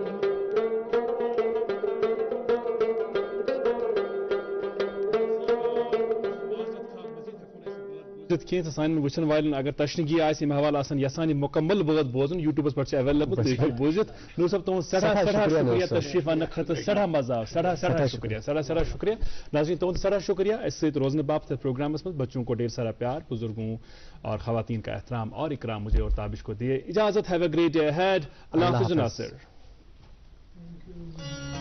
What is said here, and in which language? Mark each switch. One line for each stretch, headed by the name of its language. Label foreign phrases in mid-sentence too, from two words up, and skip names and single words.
Kashmiri: کینٛہہ تہٕ سانٮ۪ن وٕچھن والٮ۪ن اگر تشنگی آسہِ امہِ حوالہٕ آسان یژھان یہِ مُکمل بٲتھ بوزُن یوٗٹیوٗبس پٮ۪ٹھ چھِ ایویلیبل تُہۍ ہیٚکِو بوٗزِتھ نوٗر صٲب تُہُنٛد سٮ۪ٹھاہ شُکریہ تشریٖف اننہٕ خٲطرٕ سٮ۪ٹھاہ مزٕ آو سٮ۪ٹھاہ شُکریہ ناظریٖن تُہُنٛد سٮ۪ٹھاہ شُکریہ اَسہِ سۭتۍ روزنہٕ باپتھ پروگرامس منٛز
Urdu: بچوں کو ڈھیر سارا پیار بزرگوں اور خواتین کا احترام اور اکرام مجھے اور تابش کو دیے اجازت
English: have a great day ahead
Urdu: اللہ حافظ
Kashmiri: ناصر